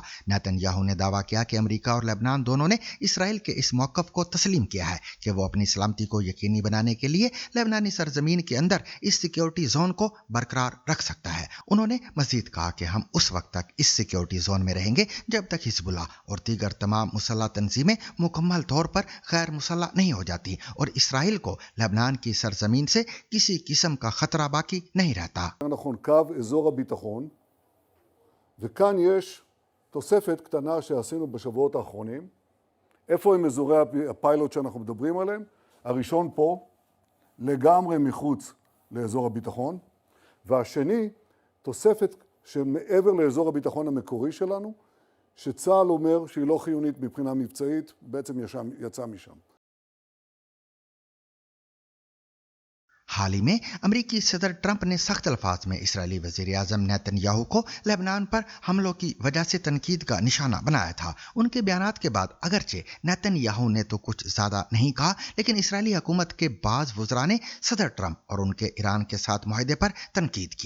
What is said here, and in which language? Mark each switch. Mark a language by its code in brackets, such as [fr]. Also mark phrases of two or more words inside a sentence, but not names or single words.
[ur] نیتن یاہو نے دعویٰ کیا کہ امریکہ اور لبنان دونوں نے اسرائیل کے اس موقف کو تسلیم کیا ہے کہ وہ اپنی سلامتی کو یقینی بنانے کے لیے لبنانی سرزمین کے اندر اس [en] security zone [ur] کو برقرار رکھ سکتا ہے. انہوں نے مزید کہا کہ ہم اس وقت تک اس [en] security zone [ur] میں رہیں گے جب تک حزب اللہ اور دیگر تمام مسلح تنظیمیں مکمل طور پر غیر مسلح نہیں ہو جاتی اور اسرائیل کو لبنان کی سرزمین سے کسی قسم کا خطرہ باقی نہیں رہتا. [he] קו אזור הביטחון, וכאן יש תוספת קטנה שעשינו בשבועות האחרונים. איפה הם אזורי הפיילוט שאנחנו מדברים עליהם? הראשון פה, לגמרי מחוץ לאזור הביטחון, והשני, תוספת שמעבר לאזור הביטחון המקורי שלנו, שצה"ל אומר שהיא לא חיונית מבחינה מבצעית, בעצם יצא משם. [ur] حال ہی میں امریکی صدر ٹرمپ نے سخت الفاظ میں اسرائیلی وزیر اعظم نیتن یاہو کو لبنان پر حملوں کی وجہ سے تنقید کا نشانہ بنایا تھا. ان کے بیانات کے بعد اگرچہ نیتن یاہو نے تو کچھ زیادہ نہیں کہا، لیکن اسرائیلی حکومت کے بعض وزرا نے صدر ٹرمپ اور ان کے ایران کے ساتھ معاہدے پر تنقید کی.